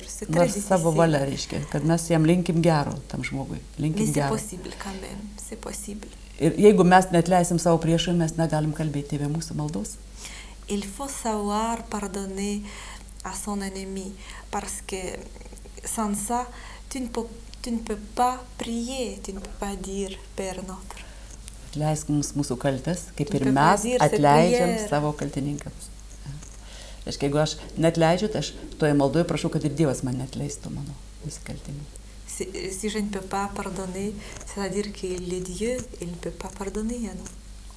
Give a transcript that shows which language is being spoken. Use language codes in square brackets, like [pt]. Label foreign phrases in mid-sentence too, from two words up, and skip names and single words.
[fr] C'est très difficile. [lt] Savo valia reiškia, kad mes jam linkim gero tam žmogui. [fr] Mais c'est possible quand même. C'est possible. [lt] Ir jeigu mes neatleisim savo priešui, mes negalim kalbėti Tėve mūsų maldos. [fr] Il faut savoir pardonner à son ennemi parce que sans ça, tu ne peux pas prier, tu ne peux pas dire Père notre. [lt] Atleisk mums mūsų kaltes, kaip ir mes atleidžiam savo kaltininkams. Reiškia, jeigu aš neatleidžiu, tai aš toje maldoje prašau, kad ir Dievas man neatleistų mano nusikaltimų. [fr] Si je ne peux pas pardonner, c'est-à-dire que le Dieu, il ne peut pas pardonner à nous.